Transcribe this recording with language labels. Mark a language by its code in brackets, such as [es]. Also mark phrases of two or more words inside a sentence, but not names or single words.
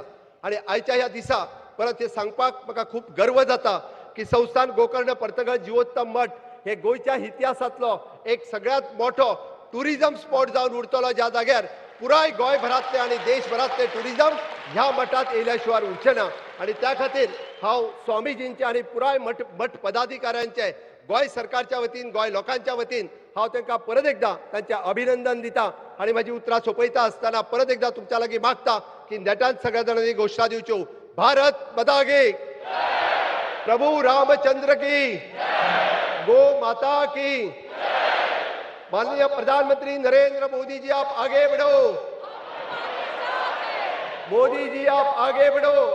[kok] आणि आयच्या ह्या दिसा परत हे सांगपाक म्हाका खूब गर्व जाता की संस्थान गोकर्ण पर्तगळ जिवोत्तम मठ हे गोंयच्या इतिहासातलो एक सगळ्यात मोठो [en] tourism spot [kok] जावन उरतलो ज्या जाग्यार पुराय गोंयभरातले आणि देशभरातले टुरिझम ह्या मठात येयल्या शिवाय उरचे ना. आणि त्या खातीर हांव स्वामीजींचे आनी पुराय मठ पदाधिकाऱ्यांचे गोंय सरकारच्या वतीन गोंय लोकांच्या वतीन हांव तांकां परत एकदा तांचें अभिनंदन दिता आनी म्हाजी उतरां सोंपयता आसतना परत एकदा तुमच्या लागीं मागता की नेटान सगळ्या जाणांनी घोशणा दिवच्यो. [hi] भारत माता की प्रभु रामचंद्र की गो माता की. माननीय प्रधानमंत्री नरेंद्र मोदी जी आप आगे बढ़ो. मोदी जी आप आगे बढ़ो.